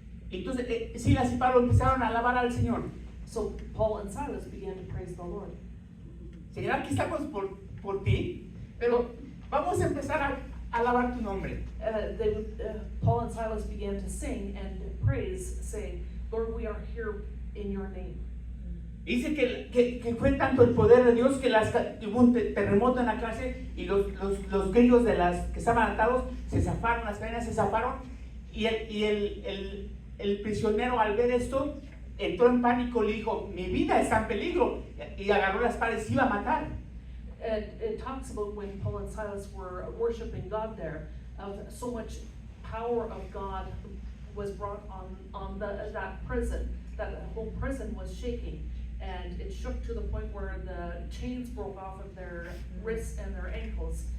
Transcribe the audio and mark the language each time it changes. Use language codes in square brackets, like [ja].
[es] Entonces Silas y Pablo empezaron a alabar al Señor. [en] So Paul and Silas began to praise the Lord. [es] Señor, aquí estamos por ti, pero vamos a empezar a alabar tu nombre. [en] Paul and Silas began to sing and praise, saying, Lord, we are here in your name. [es] Dice que fue tanto el poder de Dios que hubo un terremoto en la cárcel y los grillos de las que estaban atados se zafaron, las cadenas se zafaron, y el prisionero, al ver esto, entró en pánico, le dijo, mi vida está en peligro, y agarró la espada y se iba a matar. [en] It talks about when Paul and Silas were worshiping God there, of so much power of God was brought on that prison, that whole prison was shaking, and it shook to the point where the chains broke off of their wrists and their ankles.